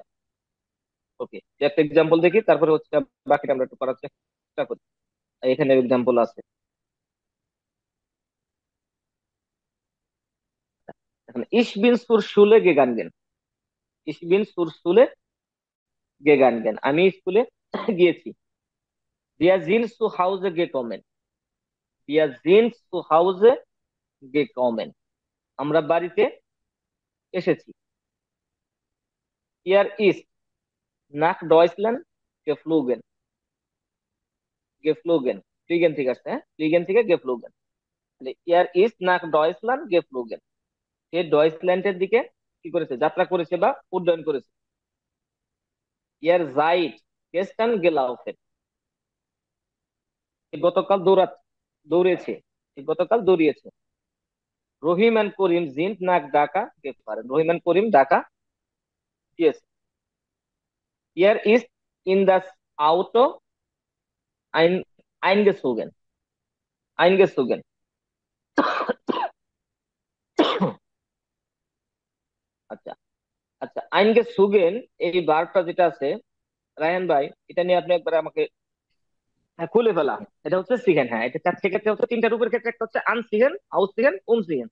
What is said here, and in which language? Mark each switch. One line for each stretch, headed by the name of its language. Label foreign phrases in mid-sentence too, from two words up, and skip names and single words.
Bangla: ওকে, একটা এক্সাম্পল দেখি, তারপরে হচ্ছে বাকিটা আমরা একটু করার চেষ্টা করি। এখানে এক্সাম্পল আছে। এখন
German: Ich bin zur Schule gegangen. Ich bin zur Schule gegangen,
Bangla: আমি স্কুলে গিয়েছি।
German: Wir sind zu Hause gekommen. Wir sind zu Hause gekommen.
Bangla: আমরা বাড়িতে এসেছি।
German: Er ist nach Deutschland geflogen.
Bangla: geflogen ফ্লিগেন থেকে আসছে, হ্যাঁ, ফ্লিগেন থেকে geflogen।
German: তাহলে er ist nach Deutschland geflogen,
Bangla: সে ডয়েচল্যান্ডের দিকে কি করেছে, যাত্রা করেছে বা উড্ডয়ন করেছে।
German: Er seid gestern gelaufen,
Bangla: সে গতকাল দৌড়েছে, সে গতকাল দৌড়িয়েছে।
German: রহিম এন্ড করিম sind nach Dhaka gefahren,
Bangla: রহিম এন্ড করিম ঢাকা গিয়েছে।
German: Er ist in das Auto ein eingezogen, eingezogen।
Bangla: আচ্ছা আচ্ছা, eingezogen এই ভার্বটা যেটা আছে, রায়হান ভাই, এটা নিয়ে আপনি একবার আমাকে, হ্যাঁ, খুলে ফেলা। এটা হচ্ছে সিগেন, হ্যাঁ, এটা চার ক্ষেত্রে হচ্ছে, তিনটা রূপের ক্ষেত্রে একটা হচ্ছে
German: anziehen, ausziehen, umziehen.